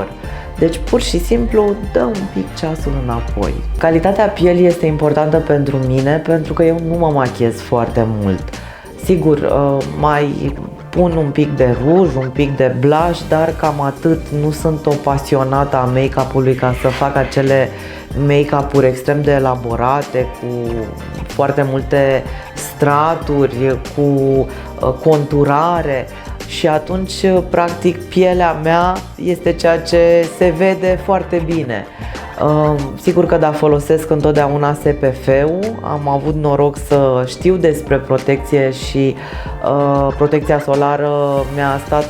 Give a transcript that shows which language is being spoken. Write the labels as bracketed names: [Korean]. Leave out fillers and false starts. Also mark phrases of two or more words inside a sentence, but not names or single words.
[Romanian] Deci pur și simplu dă un pic ceasul înapoi. Calitatea pielii este importantă pentru mine pentru că eu nu mă machiez foarte mult. Sigur, mai pun un pic de ruj, un pic de blush, dar cam atât. Nu sunt o pasionată a make-up-ului ca să fac acele make-up-uri extrem de elaborate, cu foarte multe straturi, cu conturare. Și atunci, practic, pielea mea este ceea ce se vede foarte bine. Sigur că da, folosesc întotdeauna SPF-ul, am avut noroc să știu despre protecție și protecția solară mi-a stat